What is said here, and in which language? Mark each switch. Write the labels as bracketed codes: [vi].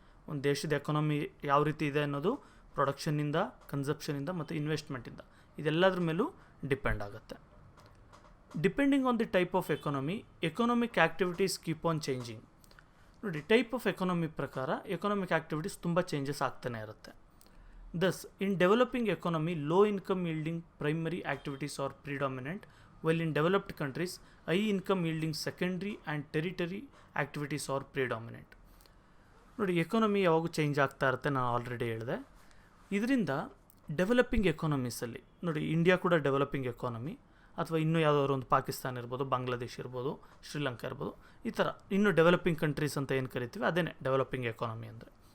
[kn] ಒಂದು ದೇಶದ ಎಕಾನಮಿ ಯಾವ ರೀತಿ ಇದೆ ಅನ್ನೋದು ಪ್ರೊಡಕ್ಷನ್ನಿಂದ, ಕನ್ಸಪ್ಷನಿಂದ ಮತ್ತು ಇನ್ವೆಸ್ಟ್ಮೆಂಟಿಂದ, ಇದೆಲ್ಲದ್ರ ಮೇಲೂ ಡಿಪೆಂಡ್ ಆಗುತ್ತೆ. [en] Depending on the type of economy, economic activities keep on changing. [kn] ನೋಡಿ, ಟೈಪ್ ಆಫ್ ಎಕಾನಮಿ ಪ್ರಕಾರ ಎಕನಾಮಿಕ್ ಆ್ಯಕ್ಟಿವಿಟೀಸ್ ತುಂಬ ಚೇಂಜಸ್ ಆಗ್ತಾನೆ ಇರುತ್ತೆ. [en] Thus in developing economy, low income yielding primary activities are predominant, while in developed countries, high income yielding secondary and tertiary activities are predominant. [kn] ನೋಡಿ, economy ಯಾವಾಗೂ change ಆಗ್ತಾ ಇರುತ್ತೆ, ನಾನು ಆಲ್ರೆಡಿ ಹೇಳಿದೆ. ಇದರಿಂದ ಡೆವಲಪಿಂಗ್ ಎಕಾನಮೀಸಲ್ಲಿ ನೋಡಿ, ಇಂಡಿಯಾ ಕೂಡ ಡೆವಲಪಿಂಗ್ ಎಕಾನಮಿ, ಅಥವಾ ಇನ್ನೂ ಯಾವುದಾದ್ರು ಒಂದು ಪಾಕಿಸ್ತಾನ ಇರ್ಬೋದು, ಬಾಂಗ್ಲಾದೇಶ್ ಇರ್ಬೋದು, ಶ್ರೀಲಂಕಾ ಇರ್ಬೋದು, ಈ ಥರ ಇನ್ನೂ ಡೆವಲಪಿಂಗ್ ಕಂಟ್ರೀಸ್ ಅಂತ ಏನು ಕರಿತೀವಿ ಅದೇನೇ ಡೆವಲಪಿಂಗ್ ಎಕಾನಮಿ ಅಂದರೆ.